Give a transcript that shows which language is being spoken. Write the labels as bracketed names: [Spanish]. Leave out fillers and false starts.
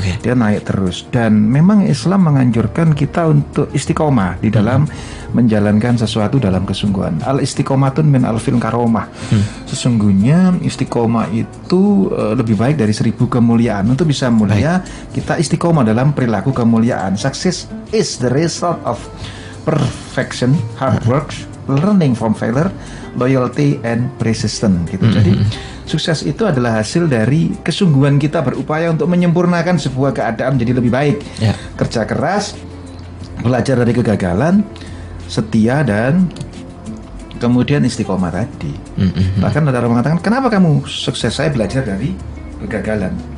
[Indonesian] Dia naik terus, dan memang Islam menganjurkan kita untuk istiqomah di dalam menjalankan sesuatu dalam kesungguhan. [Arabic] Al istiqomatun min alfil karomah. [Indonesian] Sesungguhnya istiqomah itu lebih baik dari 1000 kemuliaan. Untuk bisa mulia, kita istiqomah dalam perilaku kemuliaan. [English] Success is the result of perfection, hard work, learning from failure, loyalty and persistence [Indonesian] gitu. Jadi sukses itu adalah hasil dari kesungguhan kita berupaya untuk menyempurnakan sebuah keadaan menjadi lebih baik. Kerja keras, belajar dari kegagalan, setia, dan kemudian istiqomah tadi. Bahkan ada orang mengatakan, kenapa kamu sukses? Saya belajar dari kegagalan.